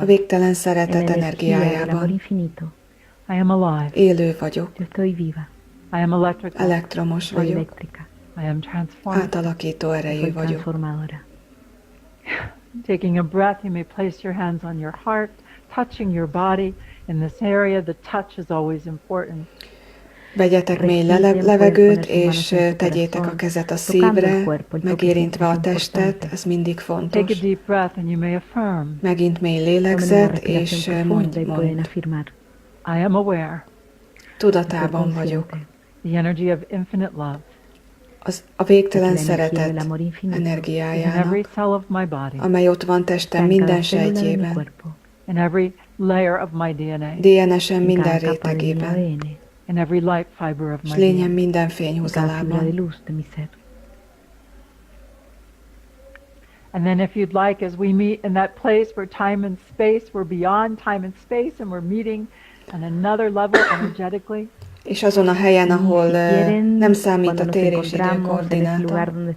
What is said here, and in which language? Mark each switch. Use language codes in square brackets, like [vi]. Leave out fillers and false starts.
[hu] A végtelen szeretet energiájában. [en] I am alive. [hu] Élő vagyok. [en] I am electrical. [hu] Elektromos vagyok. [en] I am transformed. [hu] Átalakító erejű vagyok. [en] Taking a breath, you may place your hands on your heart, touching your body. In this area, the touch is always important. [hu] Vegyetek mély levegőt, és tegyétek a kezet a szívre, megérintve a testet, ez mindig fontos. [en] Take a deep breath and you may affirm. [hu] Megint mély lélegzet, és mondj. [en] I am aware. [hu] Tudatában vagyok. [en] The energy of infinite love. [hu] A végtelen szeretet energiájának, amely ott van testem minden sejtjében, [en] in every layer of my DNA, [hu] DNS-en minden rétegében, [en] in every light fiber of my [hu] és lényem minden fényhúzalában. [en] And then if you'd like, as we meet in that place where time and space, we're beyond time and space, and we're meeting on another level energetically. [hu] És azon a helyen, ahol nem számít a tér és idő koordináta.